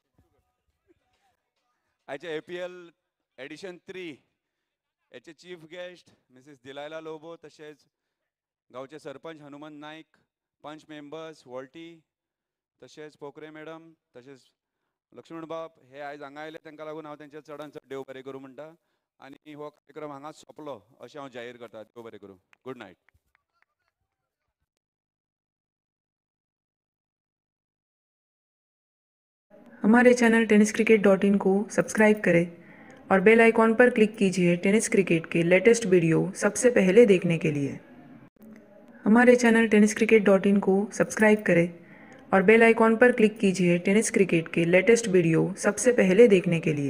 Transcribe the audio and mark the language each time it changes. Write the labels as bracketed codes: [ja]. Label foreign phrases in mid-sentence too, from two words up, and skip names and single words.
[kok] आयचे APL एडिशन 3 याचे [en] chief guest [kok] मिसेस दिलायला लोबो तशेंच गांवचे सरपंच हनुमंत नाईक पंच मेंबर्स वॉल्टी तशेंच पोखरे मॅडम तशेंच लक्ष्मण बाब हे आयज हांगा आयले तांकां लागून हांव तांचे चडान चड देव बरें करूं म्हणटा आनी हो कार्यक्रम हांगाच सोंपलो अशें हांव जाहीर करता. देव बरें करूं. [en] good night. [hi] हमारे चैनल tenniscricket.in को सब्सक्राइब करें और [en] bell icon [hi] पर क्लिक कीजिए [en] tennis cricket [hi] के [en] latest video [hi] सबसे पहले देखने के लिए. हमारे चैनल tenniscricket.in को सब्सक्राइब करें और [en] bell icon [hi] पर क्लिक कीजिए [en] tennis cricket [hi] के [en] latest video [hi] सबसे पहले देखने के लिए.